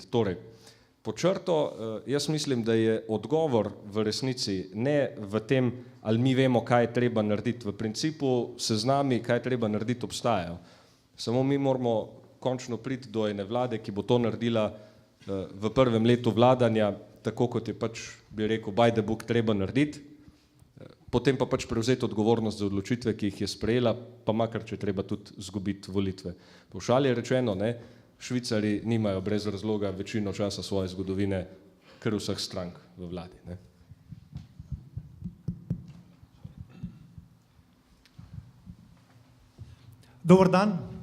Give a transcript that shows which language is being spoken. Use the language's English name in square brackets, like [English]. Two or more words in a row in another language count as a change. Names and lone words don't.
[Slovenian] Torej, pod črto, jaz mislim, da je odgovor v resnici ne v tem, ali mi vemo, kaj je treba narediti. V principu seznami, kaj je treba narediti, obstajajo. Samo mi moramo končno priti do ene vlade, ki bo to naredila v prvem letu vladanja, tako kot je pač, bi rekel, [English] by the book [Slovenian] treba narediti, potem pa pač prevzeti odgovornost za odločitve, ki jih je sprejela, pa makar, če treba tudi izgubiti volitve. Po šali je rečeno, Švicari nimajo brez razloga večino časa svoje zgodovine kar vseh strank v vladi. Dober dan.